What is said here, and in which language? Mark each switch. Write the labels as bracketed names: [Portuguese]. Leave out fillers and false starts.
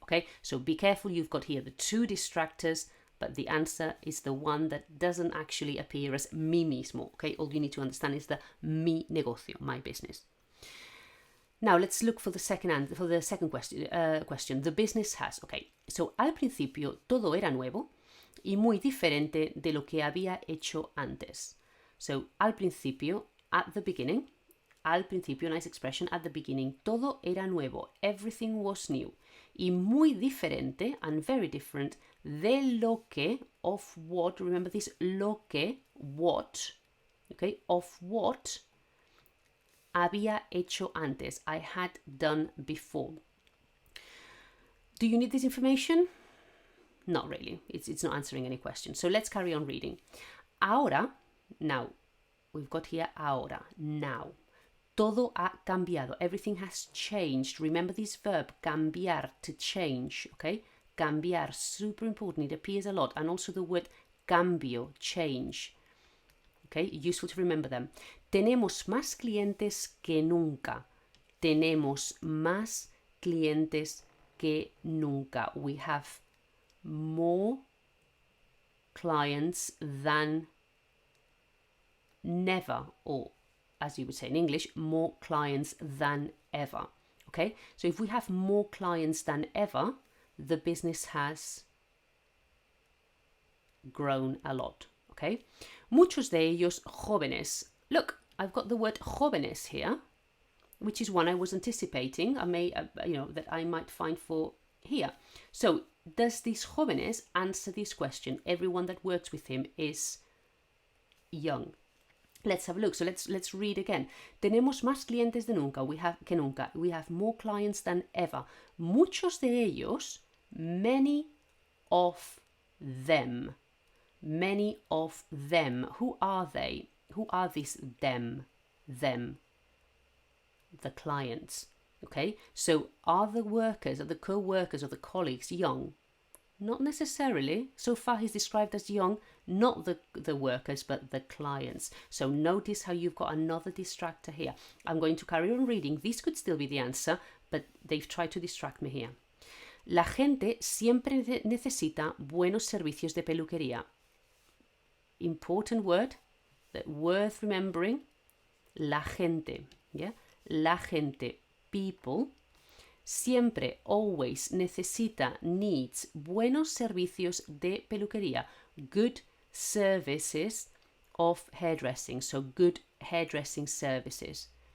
[English] Okay, so be careful. You've got here the 2 distractors, but the answer is the one that doesn't actually appear as [Spanish] mi mismo. [English] Okay, all you need to understand is the [Spanish] mi negocio, [English] my business. Now let's look for the second question. The business has. Okay, so [Spanish] al principio todo era nuevo y muy diferente de lo que había hecho antes. [English] So, [Spanish] al principio, [English] at the beginning, al principio, nice expression, at the beginning, [Spanish] todo era nuevo, [English] everything was new. [Spanish] Y muy diferente, [English] and very different, [Spanish] de lo que, [English] of what, remember this, [Spanish] lo que, [English] what, okay, of what [Spanish] había hecho antes, [English] I had done before. Do you need this information? Not really. It's not answering any question. So let's carry on reading. [Spanish] Ahora, [English] now, we've got here [Spanish] ahora, [English] now. [Spanish] Todo ha cambiado. [English] Everything has changed. Remember this verb, cambiar, to change, okay? Cambiar, super important. It appears a lot. And also the word cambio, change. Okay, useful to remember them. [Spanish] Tenemos más clientes que nunca. Tenemos más clientes que nunca. [English] We have more clients than never, or as you would say in English, more clients than ever. Okay, so if we have more clients than ever, the business has grown a lot. [Spanish] Okay, muchos de ellos jóvenes. [English] Look, I've got the word jóvenes here, which is one I was anticipating. I may, that I might find for here. So, does these jóvenes answer this question? Everyone that works with him is young. Let's have a look. So let's read again. [Spanish] Tenemos más clientes de nunca. Que nunca. [English] We have more clients than ever. [Spanish] Muchos de ellos, [English] many of them. Many of them. Who are they? Who are these them? Them. The clients. Okay, so are the workers, are the co-workers, or the colleagues young? Not necessarily. So far he's described as young, not the workers, but the clients. So notice how you've got another distractor here. I'm going to carry on reading. This could still be the answer, but they've tried to distract me here. [Spanish] La gente siempre necesita buenos servicios de peluquería. [English] Important word that worth remembering. [Spanish] La gente. [English] Yeah? La gente. People, [Spanish] siempre, [English] always, [Spanish] necesita, [English] needs, [Spanish] buenos servicios de peluquería, [English] good services of hairdressing, so good hairdressing services.